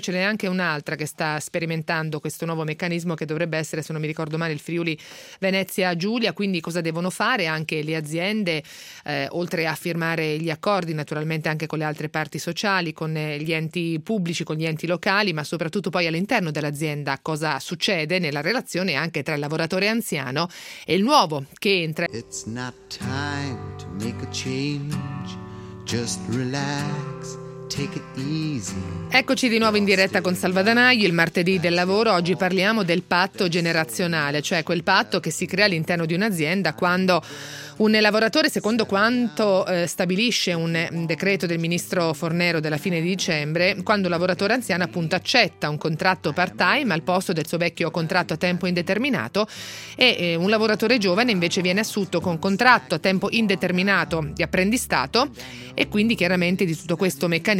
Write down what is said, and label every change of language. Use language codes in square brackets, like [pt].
[it] Ce n'è anche un'altra che sta sperimentando questo nuovo meccanismo, che dovrebbe essere, se non mi ricordo male, il Friuli Venezia Giulia, quindi cosa devono fare anche le aziende, oltre a firmare gli accordi naturalmente anche con le altre parti sociali, con gli enti pubblici, con gli enti locali, ma soprattutto poi all'interno dell'azienda cosa succede nella relazione anche tra il lavoratore anziano e il nuovo che entra. [en] It's not time to make a change, just relax. Take it easy. [it] Eccoci di nuovo in diretta con Salva Danaghi, il martedì del lavoro. Oggi parliamo del patto generazionale, cioè quel patto che si crea all'interno di un'azienda quando un lavoratore, secondo quanto stabilisce un decreto del ministro Fornero della fine di dicembre, quando un lavoratore anziano appunto accetta un contratto part-time al posto del suo vecchio contratto a tempo indeterminato, e un lavoratore giovane invece viene assunto con contratto a tempo indeterminato di apprendistato, e quindi chiaramente di tutto questo meccanismo